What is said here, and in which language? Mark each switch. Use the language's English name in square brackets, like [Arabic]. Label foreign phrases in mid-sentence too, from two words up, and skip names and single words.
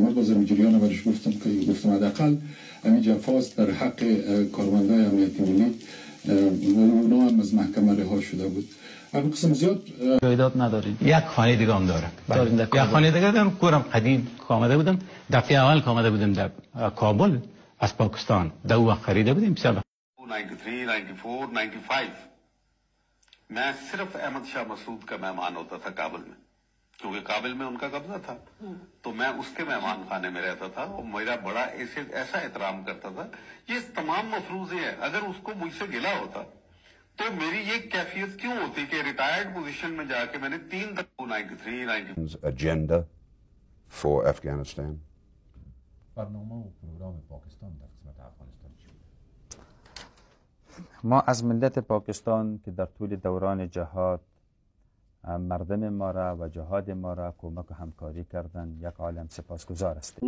[Persian] من بازم جریان برش گفتم حداقل همین جفاست در حق کارمندای امنیتی ملی و اونا هم از محکمه رها شده بود. اما قسم زیاد جایداد نداریم. یک خانه دیگه هم داره. یک خانه دیگه دارم. کورم قدیم که آمده بودم، دفعه اول که آمده بودم در کابل از پاکستان، در او وقت خریده بودیم. [Urdu] 93, 94, 95 میں صرف احمد شاہ مسعود کا مہمان ہوتا تھا کابل میں، کیونکہ کابل میں ان کا قبضہ تھا. تو میں اس کے مہمان خانے میں رہتا تھا اور میرا بڑا ایسا احترام کرتا تھا. یہ تمام مفروضے ہیں. اگر اس کو مجھ سے گلہ ہوتا تو میری یہ کیفیت کیوں ہوتی کہ [English] retired position [Urdu] میں جاکے میں نے 93, 90 [English] agenda for Afghanistan. [Persian] برنامه و پروگرام پاکستان در قسمت افغانستان چی بود؟ ما از ملت پاکستان که در طول دوران جهاد مردم ما را و جهاد ما را کمک و همکاری کردن، یک عالم سپاسگزار هستیم.